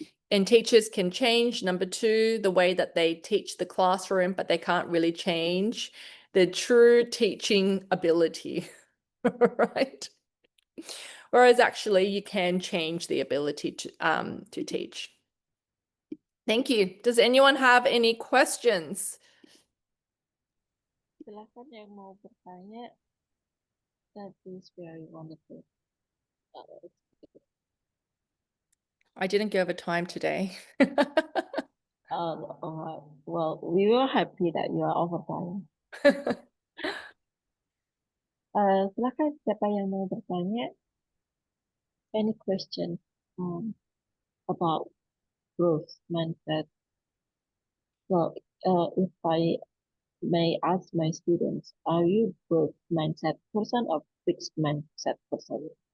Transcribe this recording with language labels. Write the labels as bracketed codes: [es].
[en] And teachers can change, number 2, the way that they teach the classroom, but they can't really change the true teaching ability, right? Whereas actually you can change the ability to teach. Thank you. Does anyone have any questions? [id] Silakan yang mau bertanya. [en] That is very wonderful. I didn't go over time today. Well, we were happy that you are overtime. [id] Silakan siapa yang mau bertanya. [en] Any question about growth mindset? So, if I may ask my students, are you growth mindset person or fixed mindset person?